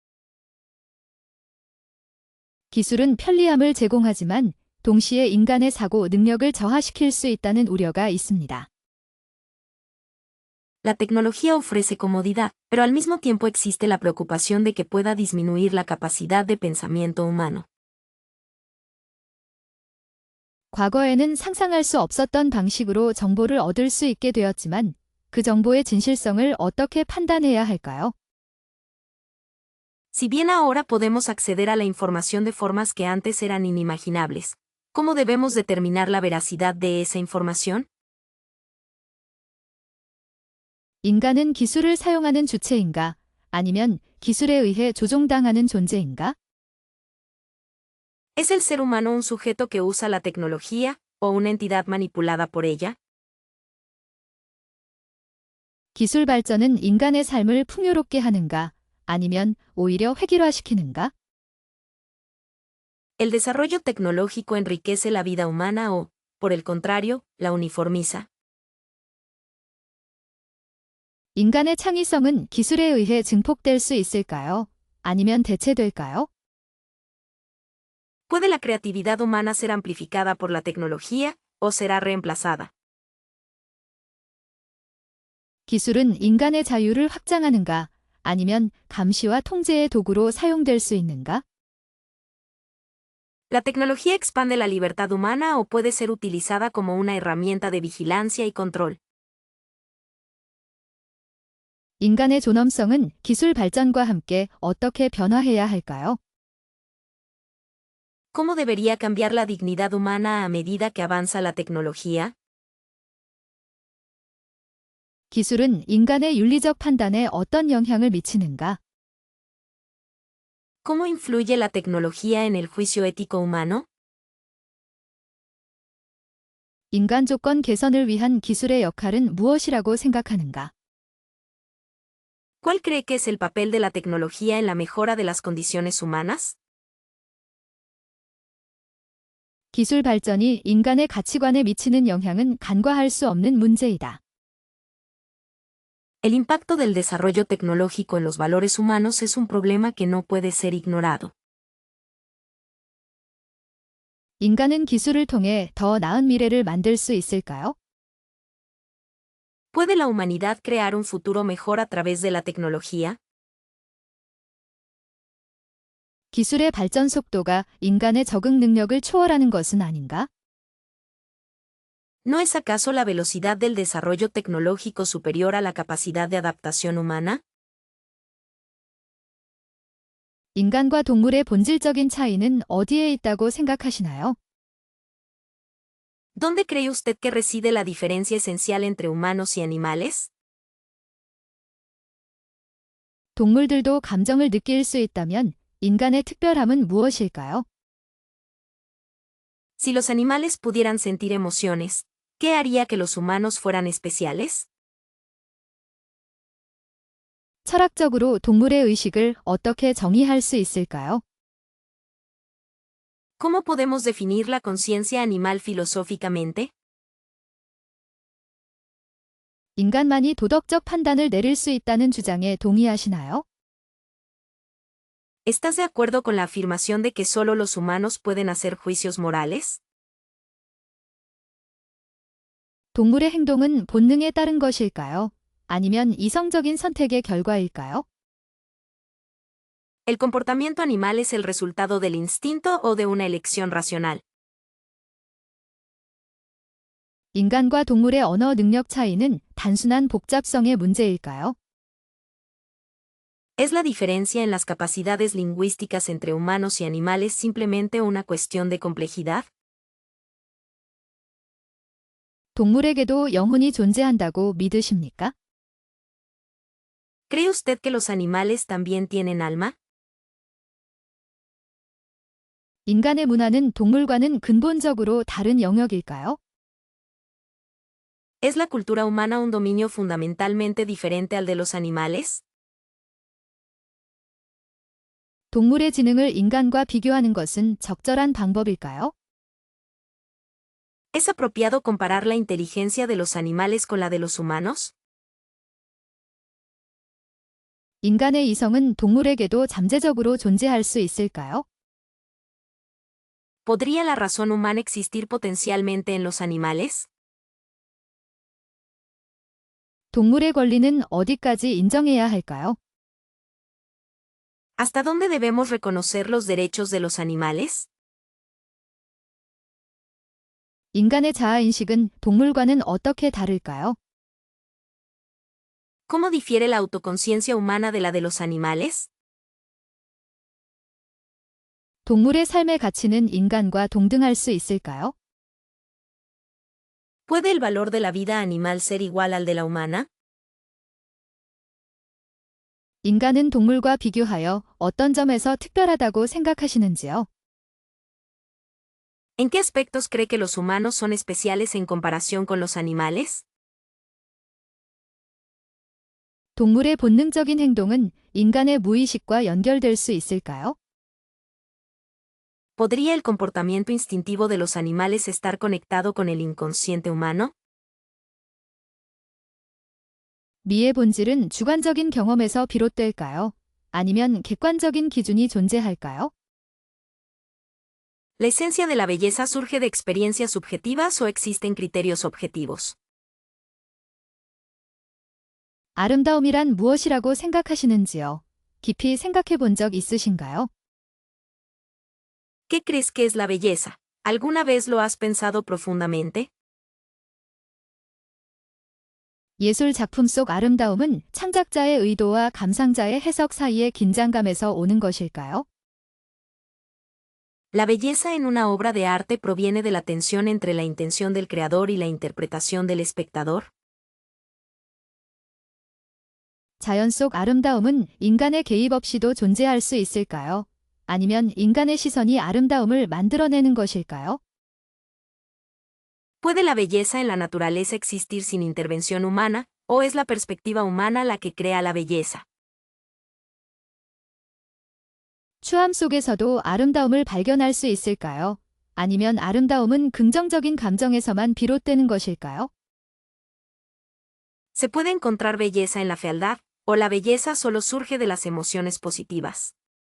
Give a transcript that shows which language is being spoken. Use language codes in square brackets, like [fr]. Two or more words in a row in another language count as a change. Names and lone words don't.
[ko] 기술은 편리함을 제공하지만 동시에 인간의 사고 능력을 저하시킬 수 있다는 우려가 있습니다. [es] La tecnología ofrece comodidad, pero al mismo tiempo existe la preocupación de que pueda disminuir la capacidad de pensamiento humano. [ko] 과거에는 상상할 수 없었던 방식으로 정보를 얻을 수 있게 되었지만 그 정보의 진실성을 어떻게 판단해야 할까요? [es] Si bien ahora podemos acceder a la información de formas que antes eran inimaginables, ¿cómo debemos determinar la veracidad de esa información? [ko] 인간은 기술을 사용하는 주체인가? 아니면 기술에 의해 조종당하는 존재인가? [es] ¿Es el ser humano un sujeto que usa la tecnología, o una entidad manipulada por ella? [ko] 기술 발전은 인간의 삶을 풍요롭게 하는가? 아니면 오히려 획일화시키는가? [es] ¿El desarrollo tecnológico enriquece la vida humana o, por el contrario, la uniformiza? [ko] 인간의 창의성은 기술에 의해 증폭될 수 있을까요? 아니면 대체될까요? [es] ¿Puede la creatividad humana ser amplificada por la tecnología, o será reemplazada? [ko] 기술은 인간의 자유를 확장하는가? 아니면 감시와 통제의 도구로 사용될 수 있는가? [es] ¿La tecnología expande la libertad humana o puede ser utilizada como una herramienta de vigilancia y control? [ko] 인간의 존엄성은 기술 발전과 함께 어떻게 변화해야 할까요? [es] ¿Cómo debería cambiar la dignidad humana a medida que avanza la tecnología? [ko] 기술은 인간의 윤리적 판단에 어떤 영향을 미치는가? [es] ¿Cómo influye la tecnología en el juicio ético humano? [ko] 인간 조건 개선을 위한 기술의 역할은 무엇이라고 생각하는가? [es] ¿Cuál cree que es el papel de la tecnología en la mejora de las condiciones humanas? [ko] 기술 발전이 인간의 가치관에 미치는 영향은 간과할 수 없는 문제이다. [es] El impacto del desarrollo tecnológico en los valores humanos es un problema que no puede ser ignorado. [ko] 인간은 기술을 통해 더 나은 미래를 만들 수 있을까요? [es] ¿Puede la humanidad crear un futuro mejor a través de la tecnología? [ko] 기술의 발전 속도가 인간의 적응 능력을 초월하는 것은 아닌가? [es] ¿No es acaso la velocidad del desarrollo tecnológico superior a la capacidad de adaptación humana? [ko] 인간과 동물의 본질적인 차이는 어디에 있다고 생각하시나요? [es] ¿Dónde cree usted que reside la diferencia esencial entre humanos y animales? [ko] 동물들도 감정을 느낄 수 있다면 인간의 특별함은 무엇일까요? [es] Si los animales pudieran sentir emociones, ¿qué haría que los humanos fueran especiales? [ko] 철학적으로 동물의 의식을 어떻게 정의할 수 있을까요? [es] ¿Cómo podemos definir la conciencia animal filosóficamente? [ko] 인간만이 도덕적 판단을 내릴 수 있다는 주장에 동의하시나요? [es] ¿Estás de acuerdo con la afirmación de que solo los humanos pueden hacer juicios morales? [ko] 동물의 행동은 본능에 따른 것일까요? 아니면 이성적인 선택의 결과일까요? [es] ¿El comportamiento animal es el resultado del instinto o de una elección racional? [ko] 인간과 동물의 언어 능력 차이는 단순한 복잡성의 문제일까요? [es] ¿Es la diferencia en las capacidades lingüísticas entre humanos y animales simplemente una cuestión de complejidad? [ko] 동물에게도 영혼이 존재한다고 믿으십니까? [es] ¿Cree usted que los animales también tienen alma? [ko] 인간의 문화는 동물과는 근본적으로 다른 영역일까요? [es] ¿Es la cultura humana un dominio fundamentalmente diferente al de los animales? [ko] 동물의 지능을 인간과 비교하는 것은 적절한 방법일까요? [es] ¿Es apropiado comparar la inteligencia de los animales con la de los humanos? [ko] 인간의 이성은 동물에게도 잠재적으로 존재할 수 있을까요? [es] ¿Podría la razón humana existir potencialmente en los animales? [ko] 동물의 권리는 어디까지 인정해야 할까요? [es] ¿Hasta dónde debemos reconocer los derechos de los animales? [ko] 인간의 자아인식은 동물과는 어떻게 다를까요? [es] ¿Cómo difiere la autoconciencia humana de la de los animales? [ko] 동물의 삶의 가치는 인간과 동등할 수 있을까요? [es] ¿Puede el valor de la vida animal ser igual al de la humana? [ko] 인간은 동물과 비교하여 어떤 점에서 특별하다고 생각하시는지요? [es] ¿En qué aspectos cree que los humanos son especiales en comparación con los animales? [ko] 동물의 본능적인 행동은 인간의 무의식과 연결될 수 있을까요? [es] ¿Podría el comportamiento instintivo de los animales estar conectado con el inconsciente humano? [ko] 미의 본질은 주관적인 경험에서 비롯될까요? 아니면 객관적인 기준이 존재할까요? [es] ¿La esencia de la belleza surge de experiencias subjetivas o existen criterios objetivos? [ko] 아름다움이란 무엇이라고 생각하시는지요? 깊이 생각해 본 적 있으신가요? [es] ¿Qué crees que es la belleza? ¿Alguna vez lo has pensado profundamente? [ko] 예술 작품 속 아름다움은 창작자의 의도와 감상자의 해석 사이의 긴장감에서 오는 것일까요? [es] La belleza en una obra de arte proviene de la tensión entre la intención del creador y la interpretación del espectador. [ko] 자연 속 아름다움은 인간의 개입 없이도 존재할 수 있을까요? 아니면 인간의 시선이 아름다움을 만들어내는 것일까요? [es] ¿Puede la belleza en la naturaleza existir sin intervención humana, o es la perspectiva humana la que crea la belleza? [ko] 추함 속에서도 아름다움을 발견할 수 있을까요? 아니면 아름다움은 긍정적인 감정에서만 비롯되는 것일까요? [es] ¿Se puede encontrar belleza en la fealdad, o la belleza solo surge de las emociones positivas?